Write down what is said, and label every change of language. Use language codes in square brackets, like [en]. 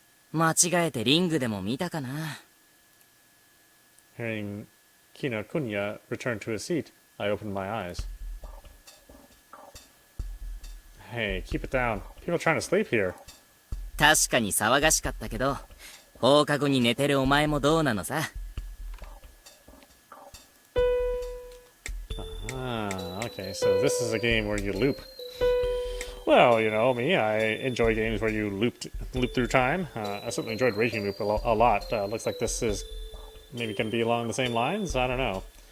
[ja] 間違えてリングでも見たかな。 [en] Hearing Kinokuniya return to his seat, I opened my eyes. Hey, keep it down. People trying to sleep here. [ja] 確かに騒がしかったけど、放課後に寝てるお前もどうなのさ。 [en] Okay, so this is a game where you loop. Well, you know me, I enjoy games where you loop through time. I certainly enjoyed Raging Loop a lot. Looks like this is maybe going to be along the same lines. I don't know.